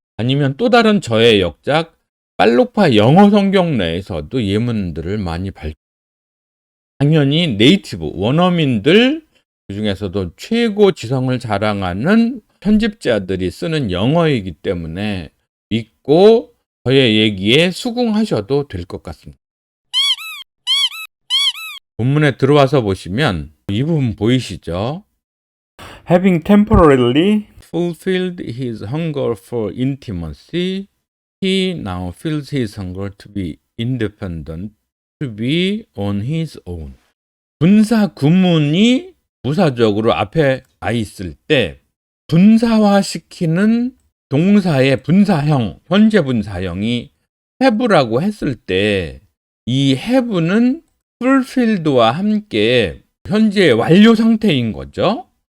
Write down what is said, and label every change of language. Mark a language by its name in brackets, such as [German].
[Korean] 아니면 또 다른 저의 역작 빨록파 영어 성경 내에서도 예문들을 많이 당연히 네이티브 원어민들 그중에서도 최고 지성을 자랑하는 편집자들이 쓰는 영어이기 때문에 믿고 저의 얘기에 수긍하셔도 될 것 같습니다. 본문에 들어와서 보시면 이 부분 보이시죠? [English] Having temporarily fulfilled his hunger for intimacy, he now feels his hunger to be independent, to be on his own. [Korean] 분사 구문이 부사적으로 앞에 와 있을 때 분사화시키는 동사의 분사형, 현재 분사형이 have라고 했을 때 이 have는 fulfilled와 함께 현재 완료 상태인 거죠.